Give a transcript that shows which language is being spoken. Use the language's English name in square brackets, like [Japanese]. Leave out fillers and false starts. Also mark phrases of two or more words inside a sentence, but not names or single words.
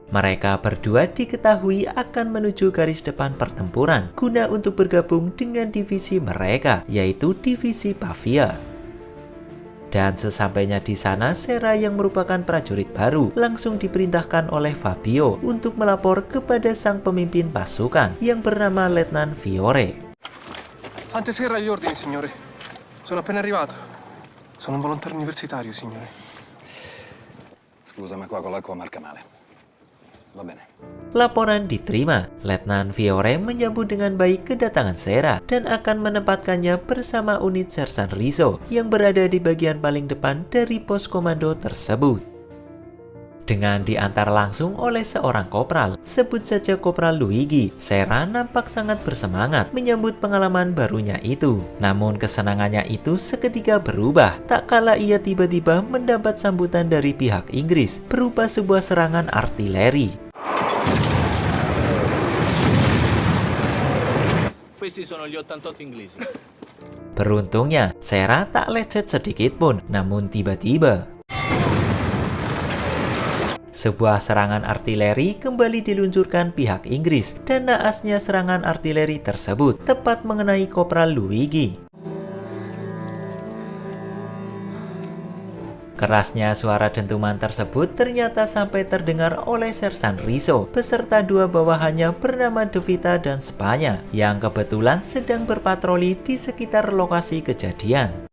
[Indonesian] Mereka berdua diketahui akan menuju garis depan pertempuran guna untuk bergabung dengan divisi mereka, yaitu divisi Pavia. Dan sesampainya di sana, Sera yang merupakan prajurit baru langsung diperintahkan oleh Fabio untuk melapor kepada sang pemimpin pasukan yang bernama Letnan Fiore. [Italian] Antesera agli ordini, signore. Sono appena arrivato. Sono un volontario universitario, signore. Scusa, ma qua con l'acqua marca male. Va bene. [Indonesian] Laporan diterima. Letnan Fiore menyambut dengan baik kedatangan Sera dan akan menempatkannya bersama unit Sersan Rizzo yang berada di bagian paling depan dari pos komando tersebut. Dengan diantar langsung oleh seorang kopral, sebut saja Kopral Luigi, Sera nampak sangat bersemangat menyambut pengalaman barunya itu. Namun kesenangannya itu seketika berubah, tak kala ia tiba-tiba mendapat sambutan dari pihak Inggris berupa sebuah serangan artileri. [Italian] Questi sono gli 88 inglesi. [Indonesian] Beruntungnya, Sera tak lecet sedikit pun, namun tiba-tiba sebuah serangan artileri kembali diluncurkan pihak Inggris dan naasnya serangan artileri tersebut tepat mengenai Kopral Luigi. Kerasnya suara dentuman tersebut ternyata sampai terdengar oleh Sersan Rizzo beserta dua bawahannya bernama Devita dan Spanya yang kebetulan sedang berpatroli di sekitar lokasi kejadian.